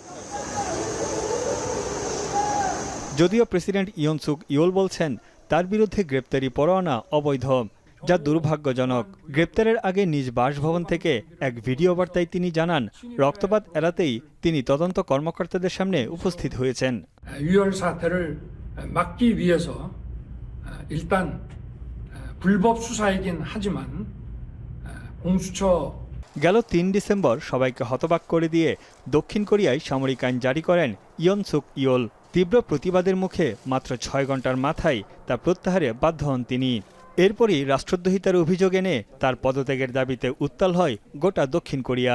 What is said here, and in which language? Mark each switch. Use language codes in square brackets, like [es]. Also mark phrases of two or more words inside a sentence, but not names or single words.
[bn] যদিও প্রেসিডেন্ট ইয়ন সুক ইয়োল বলছেন তার বিরুদ্ধে গ্রেপ্তারি পরোয়ানা অবৈধ, যা দুর্ভাগ্যজনক। গ্রেপ্তারের আগে নিজ বাসভবন থেকে এক ভিডিও বার্তায় তিনি জানান রক্তপাত এড়াতেই তিনি তদন্ত কর্মকর্তাদের সামনে উপস্থিত হয়েছেন। [ko] 유혈 사태를 막기 위해서 일단 불법 수사이긴 하지만 공수처 [bn] গেল 3 ডিসেম্বর সবাইকে হতবাক করে দিয়ে দক্ষিণ কোরিয়ায় সামরিক আইন জারি করেন ইয়ন সুক ইয়োল। তীব্র প্রতিবাদের মুখে মাত্র 6 ঘন্টার মাথায় তা প্রত্যাহারে বাধ্য হন তিনি। এরপরই রাষ্ট্রদ্রোহিতার অভিযোগ এনে তার পদত্যাগের দাবিতে উত্তাল হয় গোটা দক্ষিণ কোরিয়া।